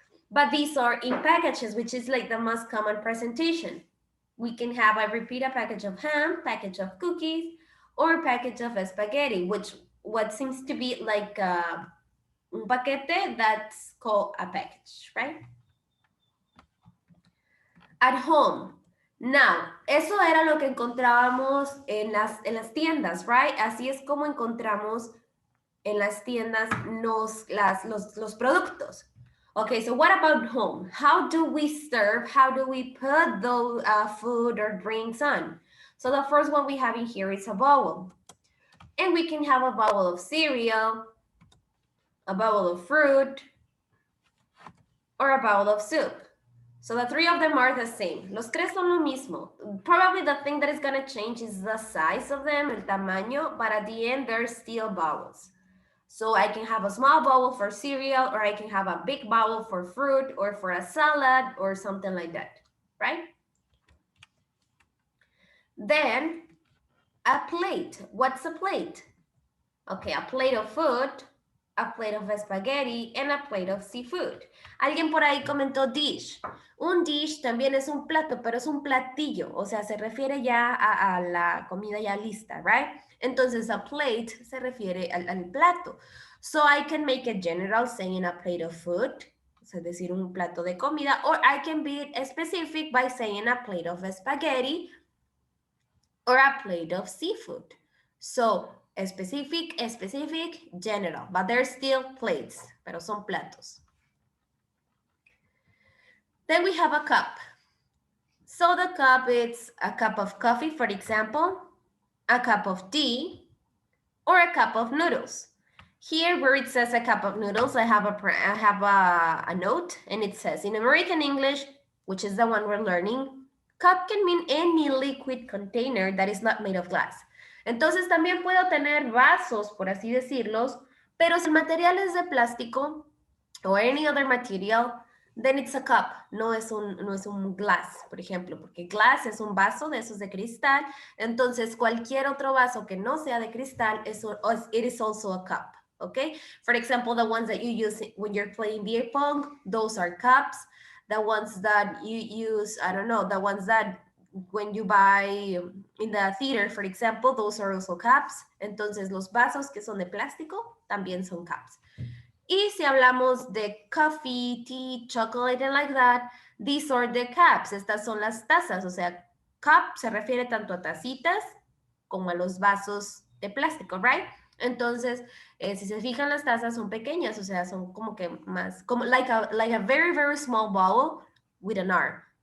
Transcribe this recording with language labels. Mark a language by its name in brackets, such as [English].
[English] But these are in packages, which is like the most common presentation. We can have, I repeat, a package of ham, package of cookies, or a package of spaghetti, which what seems to be like [Spanish] un paquete [English] that's called a package, right? At home. [Spanish] Now, eso era lo que encontrábamos en las tiendas, [English] right? [Spanish] Así es como encontramos en las tiendas los productos. [English] Okay, so what about home? How do we serve? How do we put the food or drinks on? So the first one we have in here is a bowl. And we can have a bowl of cereal, a bowl of fruit, or a bowl of soup. So the three of them are the same. [Spanish] Los tres son lo mismo. [English] Probably the thing that is going to change is the size of them, [Spanish] el tamaño, [English] but at the end, they're still bowls. So I can have a small bowl for cereal, or I can have a big bowl for fruit, or for a salad, or something like that, right? Then, a plate. What's a plate? Okay, a plate of food, a plate of spaghetti, and a plate of seafood. [Spanish] Alguien por ahí comentó dish. Un dish también es un plato, pero es un platillo. O sea, se refiere ya a la comida ya lista, [English] right? [Spanish] Entonces, a plate se refiere al plato. [English] So, I can make it general saying a plate of food, [Spanish] es decir, un plato de comida, [English] or I can be specific by saying a plate of spaghetti or a plate of seafood. So, specific, general, but they're still plates, [Spanish] pero son platos. [English] Then we have a cup. So the cup is a cup of coffee, for example, a cup of tea, or a cup of noodles. Here where it says a cup of noodles, I have a note, and it says in American English, which is the one we're learning, cup can mean any liquid container that is not made of glass. [Spanish] Entonces también puedo tener vasos, por así decirlos, pero si el material es de plástico [English] or any other material, then it's a cup, [Spanish] no es un glass, por ejemplo, porque glass es un vaso de esos de cristal, entonces cualquier otro vaso que no sea de cristal, [English] it is also a cup, okay? For example, the ones that you use when you're playing beer pong, those are cups. The ones that you use, I don't know, the ones that when you buy in the theater, for example, those are also cups. [Spanish] Entonces, los vasos que son de plástico también son cups. Y si hablamos de [English] coffee, tea, chocolate, and like that, these are the cups. [Spanish] Estas son las tazas. O sea, cup se refiere tanto a tacitas como a los vasos de plástico, [English] right? [Spanish] Entonces, si se fijan, las tazas son pequeñas, o sea, son como que más, como [English] like a very, very small bowl with an arm.